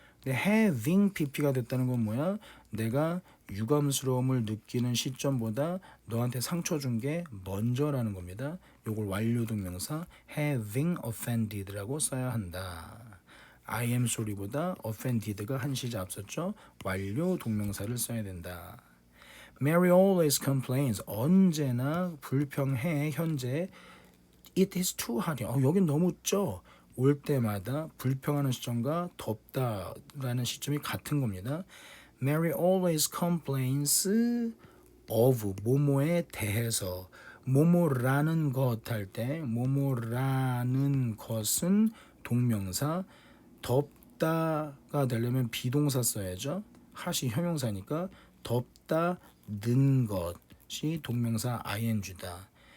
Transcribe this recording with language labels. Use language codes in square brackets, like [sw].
[ko] 근데 having pp가 됐다는 건 뭐야? 내가 유감스러움을 느끼는 시점보다 너한테 상처 준 게 먼저라는 겁니다. 요걸 완료 동명사 having offended라고 써야 한다. I am sorry보다 offended가 한 시제 앞섰죠. 완료 동명사를 써야 된다. [en] Mary always complains. [ko] 언제나 불평해. [en] 현재 It is too hot. [ko] 여긴 너무 쪄. 올 때마다 불평하는 시점과 덥다라는 시점이 같은 겁니다. [en] Mary always complains of [ko] 뭐뭐에 대해서. 뭐뭐라는 것 할 때 뭐뭐라는 것은 동명사, 덥다가 되려면 비동사 써야죠. 핫이 형용사니까 덥다는 것이 동명사 ing다.